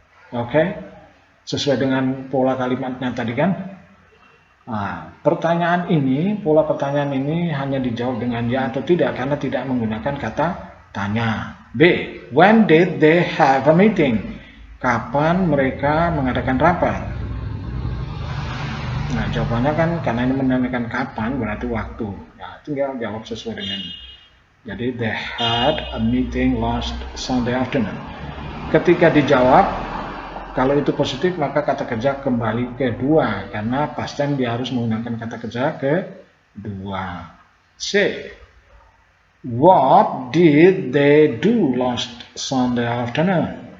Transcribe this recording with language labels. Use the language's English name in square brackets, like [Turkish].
[Indonesian] Oke, sesuai dengan pola kalimatnya tadi kan. Nah, pola pertanyaan ini hanya dijawab dengan ya atau tidak karena tidak menggunakan kata tanya. [English] B, when did they have a meeting? [Indonesian] Kapan mereka mengadakan rapat? Nah, jawabannya kan karena ini menanyakan kapan berarti waktu. Nah, tinggal jawab sesuai dengan. Jadi [English] they had a meeting last Sunday afternoon. [Indonesian] Ketika dijawab, kalau itu positif maka kata kerja kembali ke 2 karena past tense dia harus menggunakan kata kerja ke 2. [English] C, what did they do last Sunday afternoon?